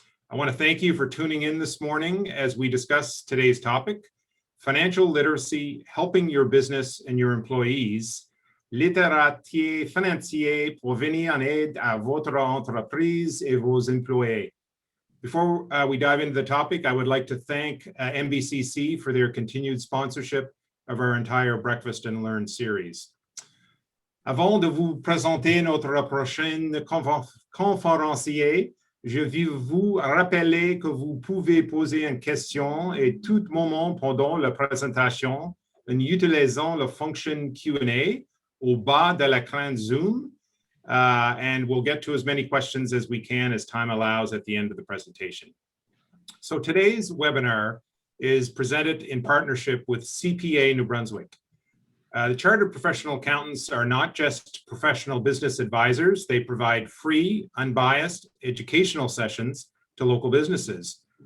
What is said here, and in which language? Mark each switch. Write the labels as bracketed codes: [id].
[en] I want to thank you for tuning in this morning as we discuss today's topic, financial literacy, helping your business and your employees, [fr] Littératie financière pour venir en aide à votre entreprise et vos employés. [en] Before we dive into the topic, I would like to thank NBCC for their continued sponsorship of our entire Breakfast and Learn series. [fr] Avant de vous présenter notre prochain conférencier, je veux vous rappeler que vous pouvez poser une question à tout moment pendant la présentation en utilisant la fonction Q&A au bas de l'écran Zoom, [en] and we'll get to as many questions as we can as time allows at the end of the presentation. So today's webinar is presented in partnership with CPA New Brunswick. The Chartered Professional Accountants are not just professional business advisors, they provide free, unbiased educational sessions to local businesses.